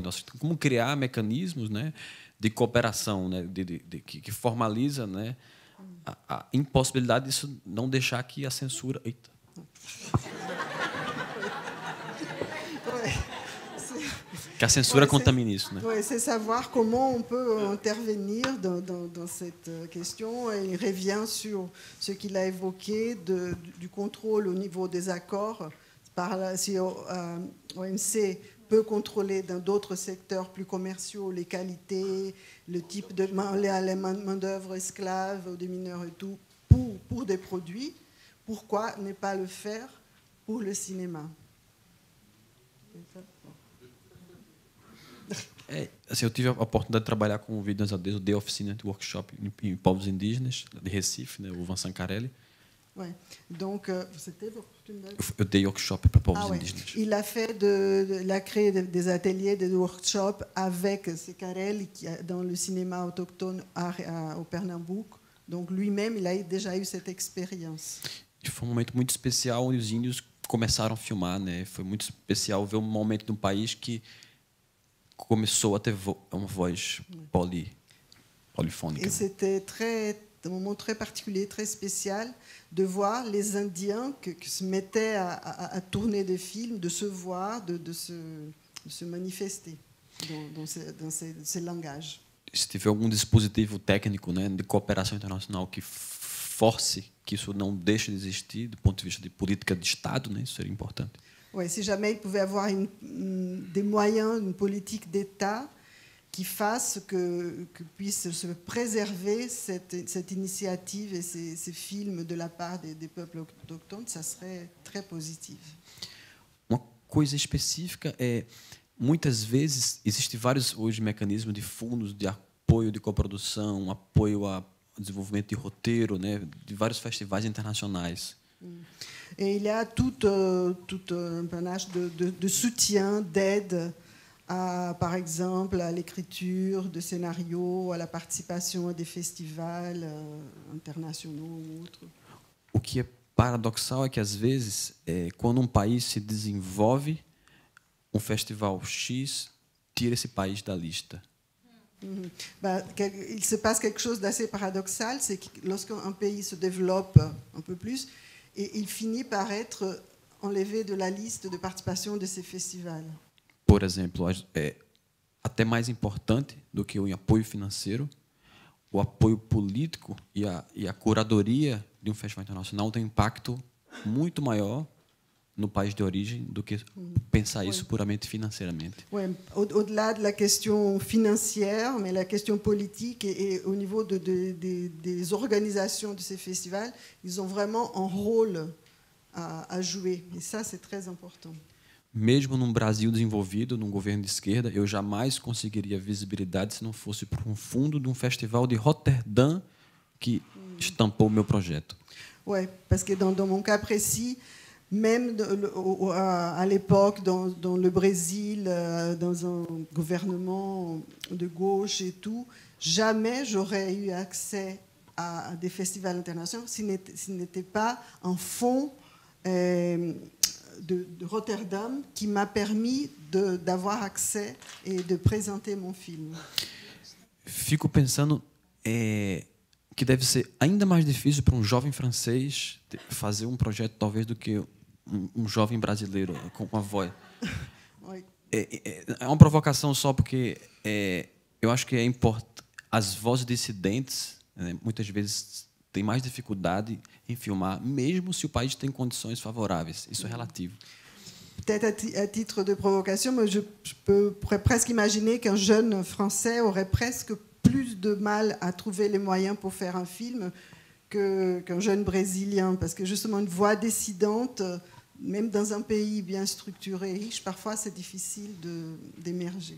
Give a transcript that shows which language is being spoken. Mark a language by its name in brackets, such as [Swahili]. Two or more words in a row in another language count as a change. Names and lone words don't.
[Portuguese] Nós, como criar mecanismos, né, de cooperação, né, que formaliza, né, a impossibilidade disso não deixar que a censura... Eita. Que a censura contamine isso, né? [French] Oui, c'est savoir comment on peut intervenir dans cette question. Et il revient sur ce qu'il a évoqué du contrôle au niveau des accords. Si OMC peut contrôler dans d'autres secteurs plus commerciaux les qualités, le type de main-d'œuvre esclave, des mineurs et tout, pour des produits, pourquoi ne pas le faire pour le cinéma? [Portuguese] Assim, eu tive a oportunidade de trabalhar com vídeos ADs, eu dei oficina de workshop em povos indígenas de Recife, né, o Van Sancarelli. [French] Ouais. Donc, [Portuguese] você teve oportunidade? Eu dei workshop para povos indígenas. [French] Il a fait il a créé des ateliers, des workshops avec Sancarelli dans le cinéma autochtone au Pernambouc. Donc, lui-même, il a déjà eu cette expérience. [Portuguese] E foi um momento muito especial onde os índios começaram a filmar, né? Foi muito especial ver um momento de um país que começou a ter uma voz polifônica. [French] Et c'était un moment très particulier, très spécial, de voir les Indiens qui se mettaient à tourner des films, de se voir, de se manifester dans ces langages. [Portuguese] Se tiver algum dispositivo técnico, né, de cooperação internacional que force que isso não deixe de existir, do ponto de vista de política de Estado, né, isso seria importante. [French] Ouais, si jamais il pouvait avoir des moyens, une politique d'État qui fasse que puisse se préserver cette initiative et ces films de la part des peuples autochtones, ça serait très positif. [Portuguese] Uma coisa específica é, muitas vezes, existem vários hoje mecanismos de fundos de apoio de coprodução, apoio ao desenvolvimento de roteiro, né, de vários festivais internacionais. [French] Et il y a tout un panache de soutien, d'aide, par exemple, à l'écriture de scénarios, à la participation à des festivals internationaux ou autres. [Portuguese] O que é paradoxal é que, às vezes, quando um país se desenvolve, um festival X tira esse país da lista. [French] Il se passe quelque chose d'assez paradoxal, c'est que lorsqu'un pays se développe un peu plus, et il finit par être enlevé de la liste de participation de ces festivals. [Portuguese] Por exemplo, até mais importante do que o apoio financeiro, o apoio político e a curadoria de um festival internacional tem um impacto muito maior no país de origem do que pensar isso puramente financeiramente. [French] Ouais, au-delà de la question financière, mais la question politique et au niveau des organisations de ces festivals, ils ont vraiment un rôle à jouer. Et ça, c'est très important. [Portuguese] Mesmo num Brasil desenvolvido, num governo de esquerda, eu jamais conseguiria visibilidade se não fosse por um fundo de um festival de Roterdã que estampou o meu projeto. [French] Ouais, parce que dans mon cas précis, même à l'époque, dans le Brésil, dans un gouvernement de gauche et tout, jamais j'aurais eu accès à des festivals internationaux s'il n'était pas un fonds de Rotterdam qui m'a permis d'avoir accès et de présenter mon film. [Portuguese] Fico pensando que deve ser ainda mais difícil para um jovem francês fazer um projeto talvez do que um jovem brasileiro com a voz. É uma provocação só porque eu acho que é importante. As vozes dissidentes, né, muitas vezes têm mais dificuldade em filmar, mesmo se o país tem condições favoráveis. Isso é relativo. [French] Peut-être à titre de provocation, mais je pourrais presque imaginer qu'un jeune Français aurait presque plus de mal à trouver les moyens pour faire un film qu'un jeune Brésilien, parce que justement une voix dissidente, même dans un pays bien structuré et riche, parfois c'est difficile d'émerger.